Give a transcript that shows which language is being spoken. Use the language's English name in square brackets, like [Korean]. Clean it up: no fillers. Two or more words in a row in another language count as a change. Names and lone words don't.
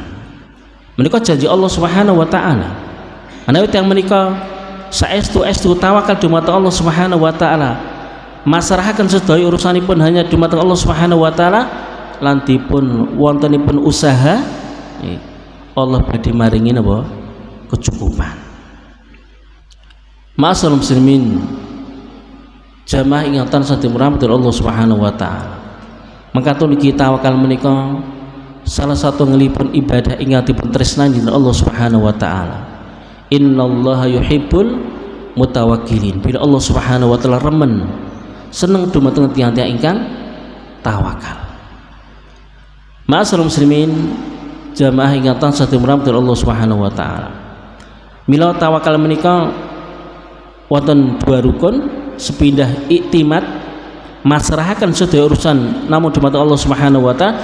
[Javanese] Menika janji Allah [Arabic] سبحانه وتعالى. [Javanese] Menawi tiyang menika saestu tawakal dumateng Allah [Arabic] سبحانه وتعالى, [Javanese] masrahaken sedaya urusanipun hanya dumateng Allah [Arabic] سبحانه وتعالى, [Javanese] lan dipun wontenipun usaha, Allah badhe maringi napa? Kecukupan. [Arabic] معاشر المسلمين, [Javanese] jamaah ingkang sampun rahmati Allah [Arabic] سبحانه وتعالى. [Javanese] Mangkatun iki tawakal menika salah satu ngelipun ibadah ingkang dipun tresnani Allah [Arabic] سبحانه وتعالى. إن الله يحب المتوكلين. [Javanese] Bila Allah [Arabic] سبحانه وتعالى [Javanese] remen seneng dumateng tiyang-tiyang ingkang tawakal. [Arabic] معاشر المسلمين, [Javanese] jamaah ingkang sampun rahmati Allah [Arabic] سبحانه وتعالى. [Javanese] Mila tawakal menika wonten dua rukun, sepindah iktimat masrahaken sedaya urusan namung dumateng Allah [Arabic] سبحانه وتعالى.